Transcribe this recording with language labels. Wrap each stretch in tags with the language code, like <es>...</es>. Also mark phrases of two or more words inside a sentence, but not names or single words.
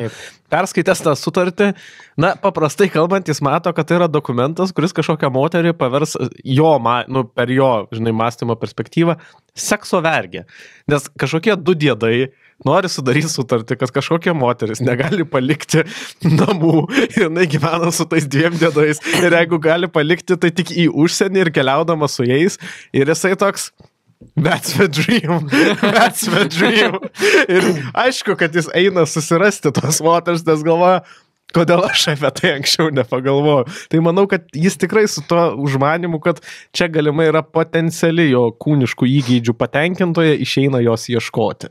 <lt>Perskaitęs tą sutartį, paprastai kalbant, jis mato, kad tai yra dokumentas, kuris kažkokią moterį pavers per jo, žinai, mąstymo perspektyvą, sekso vergė. Nes kažkokie 2 diedai nori sudaryti sutartį, kad kažkokia moteris negali palikti namų ir jinai gyvena su tais 2 diedais ir jeigu gali palikti, tai tik į užsienį ir keliaudama su jais ir jisai toks</lt> <en>that's the dream.</en> <lt>Ir aišku, kad jis eina susirasti tos moters, nes galvoja, kodėl aš apie tai anksčiau nepagalvojau. Tai manau, kad jis tikrai su to užmanimu, kad čia galimai yra potenciali jo kūniškų įgeidžių patenkintoje, išeina jos ieškoti.</lt>